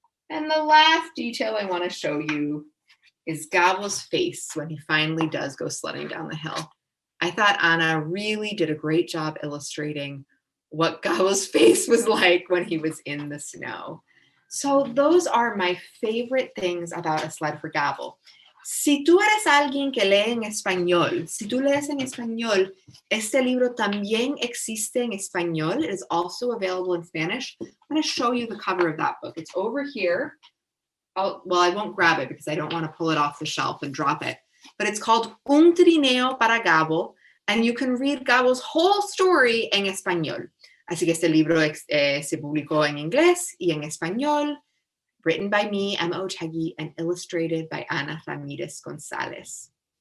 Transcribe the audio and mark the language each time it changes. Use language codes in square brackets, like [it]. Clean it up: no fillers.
[en] And the last detail I want to show you is Gabo's face when he finally does go sledding down the hill. I thought Anna really did a great job illustrating what Gabo's face was like when he was in the snow. So those are my favorite things about A Sled for Gabo. [es] Si tú eres alguien que lee en español, si tú lees en español, este libro también existe en español. [en] It is also available in Spanish. I'm going to show you the cover of that book. It's over here. Well, I won't grab it because I don't want to pull it off the shelf and drop it. But it's called Un Trineo para Gabo, and you can read Gabo's whole story en español. [es] Así que este libro se publicó en inglés y en español, [en] written by me, [es] Emma Otegui, [en] and illustrated by [es] Ana Ramirez Gonzalez.